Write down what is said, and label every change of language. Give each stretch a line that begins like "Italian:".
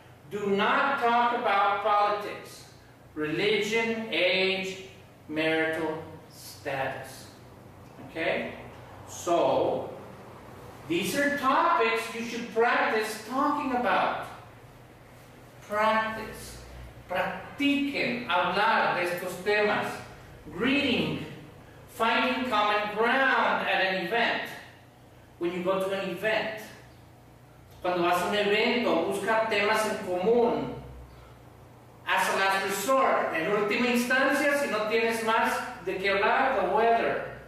English: Do not talk about politics, religion, age, marital status. Okay? So, these are topics you should practice talking about. Practice.
Spanish: Practiquen hablar de estos temas.
English: Greeting. Finding common ground at an event. When you go to an event.
Spanish: Cuando vas a un evento, busca temas en común.
English: As a last resort.
Spanish: En última instancia, si no tienes más de qué hablar,
English: the weather.